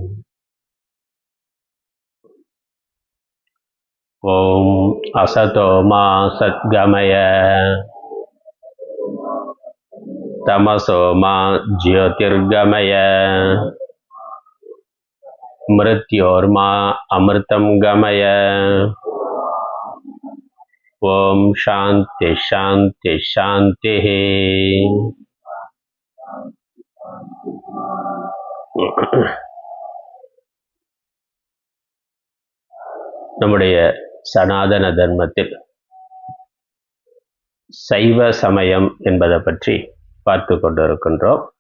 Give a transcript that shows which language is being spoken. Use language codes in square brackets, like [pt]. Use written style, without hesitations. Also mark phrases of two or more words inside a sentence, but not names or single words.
[sa] ॐ असतो मा सद्गमय तमसो मा ज्योतिर्गमय मृत्योर्मा अमृतं गमय। ॐ शान्ति शान्ति शान्तिः। [ta] நம்முடைய சனாதன தர்மத்தில் சைவ சமயம் என்பதை பற்றி பார்த்து கொண்டிருக்கின்றோம்.